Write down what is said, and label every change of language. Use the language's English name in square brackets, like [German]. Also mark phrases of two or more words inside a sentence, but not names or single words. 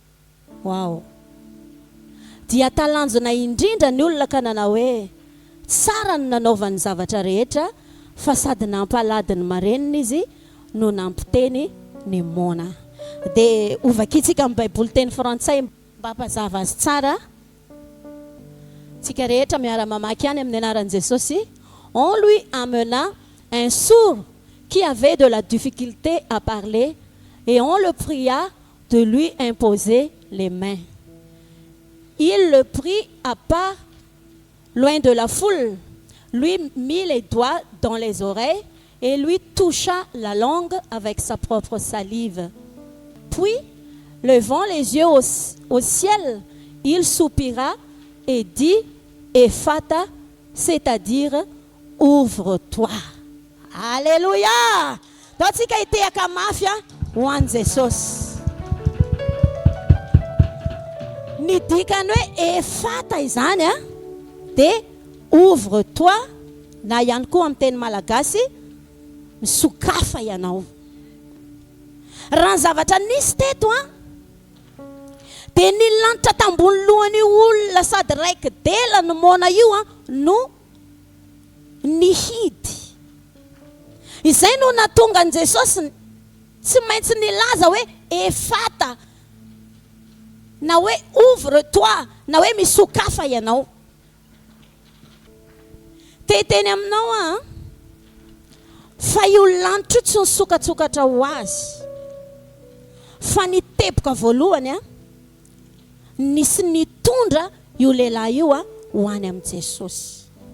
[Malagasy] Dia talanjona indrindra ny olona ka nanao hoe tsara ny nanaovany zavatra rehetra, fa sady nampalady ny marenina izy no nampiteny ny mona. Dia ovakitsika amin'ny Baiboly teny frantsay mba hampazava azy tsara. Tsika rehetra miara mamaky any amin'ny anaran'i Jesosy. [French] On lui amena un sourd qui avait de la difficulté à parler et on le pria de lui imposer les mains. Il le prit à part, loin de la foule, lui mit les doigts dans les oreilles et lui toucha la langue avec sa propre salive. Puis, levant les yeux au ciel, il soupira et dit Ephata, c'est-à-dire ouvre-toi. Alléluia. [Malagasy] Totsika itehaka mafia ho an'i Jesosy. Ny dikany hoe Ephata izany dia [French] ouvre-toi, [Malagasy] na ihany koa amin'ny teny malagasy misokafa ianao. Raha ny zavatra nisy teto dia ny lanitra tambony lohany olona sady raiky dela no mona io no nihidy. Izay no natonga an' Jesosy tsy maintsy nilaza hoe Ephata, na hoe [French] ouvre-toi, [Malagasy] na hoe misokafa ianao. Teny aminao fa io lanitra tsy nisokatsokatra ho azy, fa niteboka voalohany nisy nitondra io lehilahy io ho any amin'i Jesosy.